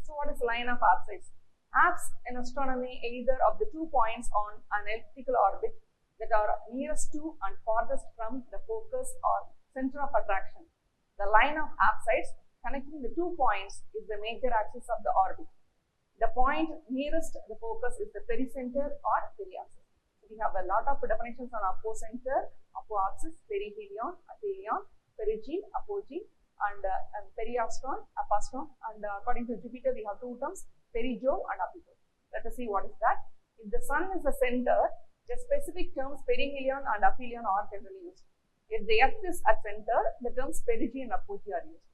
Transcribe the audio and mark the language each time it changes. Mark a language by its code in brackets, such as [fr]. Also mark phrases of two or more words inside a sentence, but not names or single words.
[en] So what is the line of apsides? Apse in astronomy either of the 2 points on an elliptical orbit that are nearest to and farthest from the focus or center of attraction. The line of apsides connecting the 2 points is the major axis of the orbit. The point nearest the focus is the pericenter or periaxis. So we have a lot of definitions on apocenter, apoaxis, perihelion, aphelion, perigee, apogee, and periastron, apastron, and according to Jupiter we have 2 terms, perigeo and apogee. Let us see what is that. If the sun is the center, the specific terms perihelion and aphelion are generally used. If the Earth is at center, the terms perigee and apogee are used.